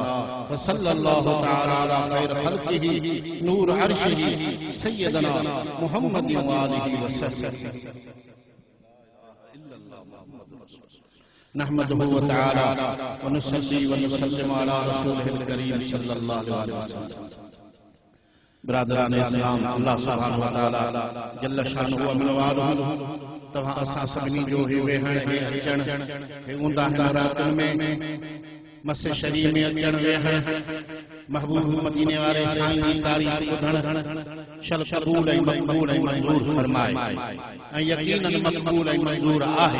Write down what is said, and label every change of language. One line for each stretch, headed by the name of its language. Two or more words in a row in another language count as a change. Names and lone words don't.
Arabic: وصلى الله تعالى على خير خلقه نور عرشه سيدنا محمد وآله وصحبه. نحمده وتعالى ونصلي ونسلم على الرسول الكريم صلى الله عليه وسلم.
Sindhi: बिरादरान इस्लाम, अल्लाह
Arabic: سبحانه وتعالى جل شأنه
Sindhi: व मनवालुहु तव्हां असां सभिनी जो ही वेहण हे अचण हे ऊंदा हिन रातुनि में मस्जिद शरीफ में अचण वेहण महबूब मदीने वाले साईं जी तारीफ़ ॿुधण शल क़बूल ऐं मक़बूल ऐं मंज़ूर फरमाए ऐं यकीनन मक़बूल ऐं मंज़ूर आहे।